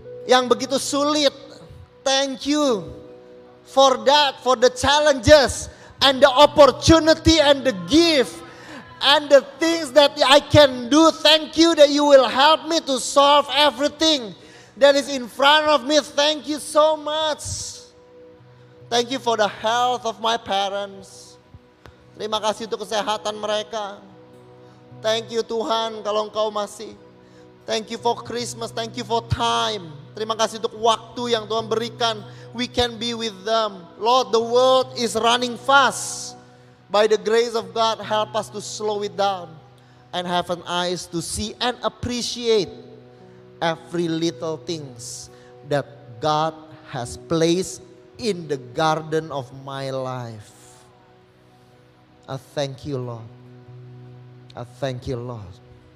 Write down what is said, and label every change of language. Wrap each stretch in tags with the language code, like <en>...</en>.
<id>Yang begitu sulit.</id> <en>Thank you for that, for the challenges and the opportunity and the gift and the things that I can do. Thank you that you will help me to solve everything that is in front of me. Thank you so much. Thank you for the health of my parents.</en> <id>Terima kasih untuk kesehatan mereka.</id> <en>Thank you</en> <id>Tuhan kalau Engkau masih.</id> <en>Thank you for Christmas, thank you for time.</en> <id>Terima kasih untuk waktu yang Tuhan berikan.</id> <en>We can be with them. Lord, the world is running fast. By the grace of God, help us to slow it down. And have an eyes to see and appreciate every little things that God has placed in the garden of my life. I thank you, Lord. I thank you, Lord.</en>